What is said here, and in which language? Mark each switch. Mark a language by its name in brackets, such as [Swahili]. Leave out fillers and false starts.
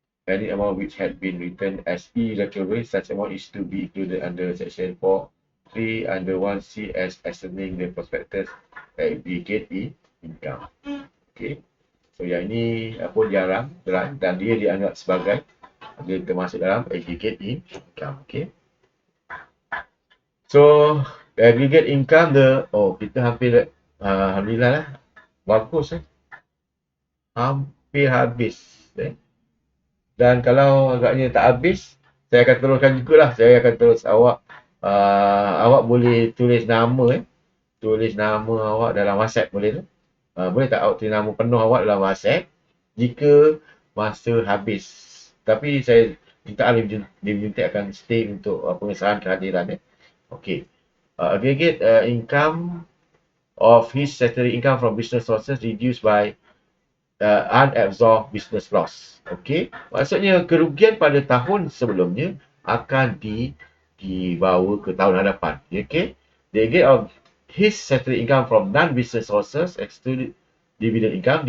[English] Any amount which had been written as irrecoverable, such amount is to be included under section 4(3) under 1C as extending the prospectus aggregate income. Okay. [Malay] So yang ini pun jarang dan dia dianggap sebagai dia termasuk dalam aggregate income. Okay. So aggregate income kita hampir alhamdulillah lah, bagus hampir habis dan kalau agaknya tak habis, saya akan teruskan jugalah. Saya akan terus awak boleh tulis nama tulis nama awak dalam WhatsApp, boleh tu? Boleh tak awak tulis nama penuh awak dalam WhatsApp jika masa habis. Tapi saya minta dia akan stay untuk pengesahan kehadiran Okey. [English] Aggregate income of his statutory income from business sources reduced by unabsorbed business loss. [Malay] Okey, maksudnya kerugian pada tahun sebelumnya akan dibawa ke tahun hadapan. [English] Okey, the aggregate of his statutory income from non-business sources excluded dividend income.